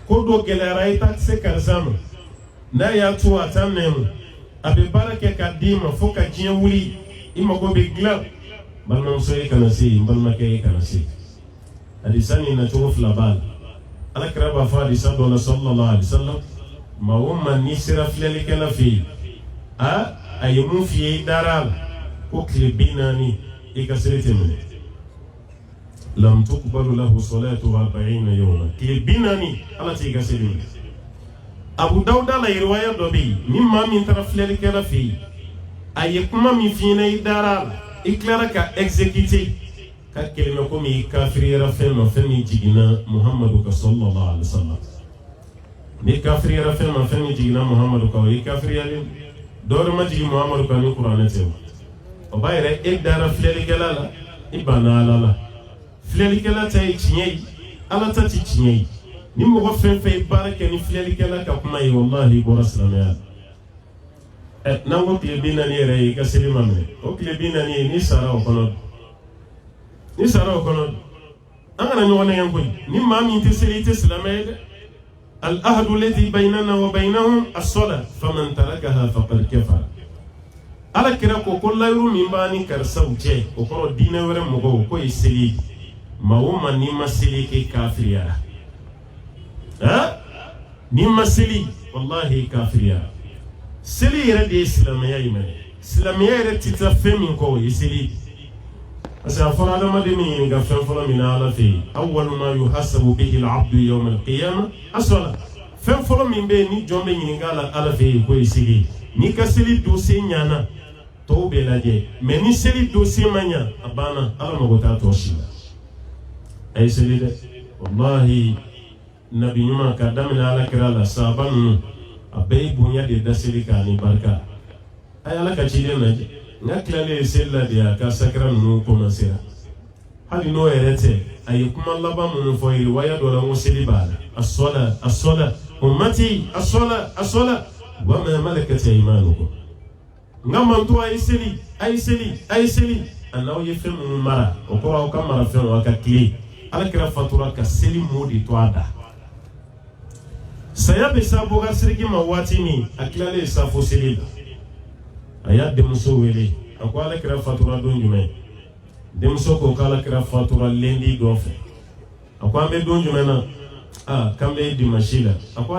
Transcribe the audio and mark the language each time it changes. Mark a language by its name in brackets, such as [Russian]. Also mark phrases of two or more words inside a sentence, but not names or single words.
[Bambara] ko do gɛlɛyara i ta se karisa ma n'a y'a to a t'a nɛmu a bɛ baara kɛ k'a d'i ma fo ka diɲɛ wuli i mago bɛ dilan balimamuso ye kana se yen n balimakɛ ye kana se hadisa nin nacogo fila b'a la alakira b'a fɔ hadisa dɔ la [Arabic] صلى الله عليه [Bambara] wasallam maa o maa n'i sera filɛlikɛla fɛ yen a ye mun f'i ye i dara a la ko tile 40 i ka seli tɛ minɛ [Arabic] لم تقبل له صلاة 40 يوما [Bambara] tile 40 ala t'i ka seli minɛ Abu Dawuda la riwaya dɔ bɛ yen ni maa min taara filɛlikɛla fɛ yen a ye kuma min f'i ɲɛna i dara a la i tilara ka exécuter ka kelime komi i kafiriyara fɛn ma fɛn min jiginna Muhamadu ka [Arabic] صلى الله عليه وسلم [Bambara] ni kafiriyara fɛn ma fɛn min jiginna Muhamadu ka o i kafiriyalen dɔwɛrɛ ma jigin Muhamadu ka ni kuranɛ tɛ o b'a yɛrɛ e dara filɛlikɛla la i banna Ala la filɛlikɛla ta ye tiɲɛ ye Ala ta ti tiɲɛ ye ni mɔgɔ fɛn fɛn ye baara kɛ ni filɛlikɛla ka kuma ye wallahi i bɔra silamɛya la n'an ko tile 40 yɛrɛ ye i ka seli ma minɛ o tile 40 ye ni sara o kɔnɔ an kana ɲɔgɔn nɛgɛn koyi ni maa min tɛ seli i tɛ silamɛ ye dɛ [Arabic] العهد الذي بيننا وبينهم الصلاة فمن تركها فقد كفر [Bambara] ala kira ko layiru min b'a ni karisaw cɛ o kɔrɔ diinɛ wɛrɛ mɔgɔw ko ye seli maa o maa n'i ma seli kɛ kafiriyara n'i ma seli wallahi kafiriyara seli yɛrɛ de ye silamɛya ye mɛ silamɛya yɛrɛ tɛ taa fɛn min kɔ o ye seli [French] parce que [Bambara] a fɔra adamaden min ɲininka fɛn fɔlɔ min na ala fɛ yen [Arabic] أول ما يحاسب به العبد يوم القيامة الصلاة [Bambara] fɛn fɔlɔ min bɛ yen ni jɔn bɛ ɲininka la ala fɛ yen ko ye seli n'i ka seli dossier ɲana tɔw bɛ lajɛ mais ni seli dossier ma ɲa a banna ala mago t'a tɔ si la a ye seli dɛ wallahi nabi ɲuman k'a daminɛ ala kira la sahaba ninnu a bɛɛ ye bonya de da seli kan ni barika a ye ala ka ciden lajɛ n ka tilalen seli la de a ka sakira ninnu commencera hali n'o yɛrɛ tɛ a ye kuma laban minnu fɔ riwaya dɔ la n ko seli b'a la [Arabic] الصلاة أمتي الصلاة وما ملكت أيمانكم [Bambara] n ka manto a ye seli a n'aw ye fɛn minnu mara o kɔrɔ aw ka mara fɛnw aw ka tile ala kira fatura ka seli mot de to a da saya bɛ sa bɔka siriki ma waati min a tilalen safo seli la a y'a denmuso wele a ko ala kira fatura don jumɛn denmuso ko k'ala kira fatura lendi dɔ fɛ a ko an bɛ don jumɛn na k'an bɛ dimanche la a ko ale